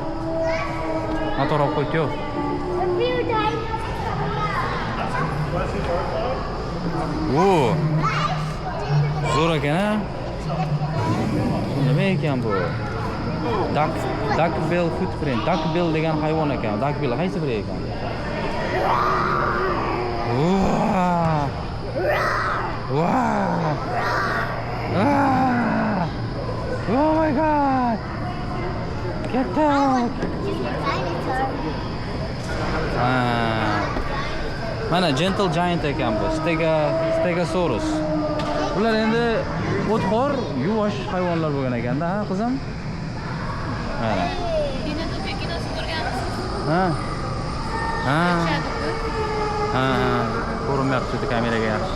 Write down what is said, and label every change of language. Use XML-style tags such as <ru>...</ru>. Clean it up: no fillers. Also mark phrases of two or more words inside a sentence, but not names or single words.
<uz>Motor olib qo'ydi, yo'q. Zo'r ekan-a? Nima ekan bu?</uz> <en>Duckbill footprint.</en> <uz>Duckbill degan hayvon ekan. Duckbill qaysi biri ekan?</uz> <en>Oh my god! Get out! Mana gentle giant</en> <uz>ekan bu.</uz> <en>Stegosaurus.</en> <uz>Ular endi o'txo'r, yuvosh hayvonlar bo'lgan ekanda, ha, qizim? Mana. Ko'rinmayapti kameraga yaxshi.</uz>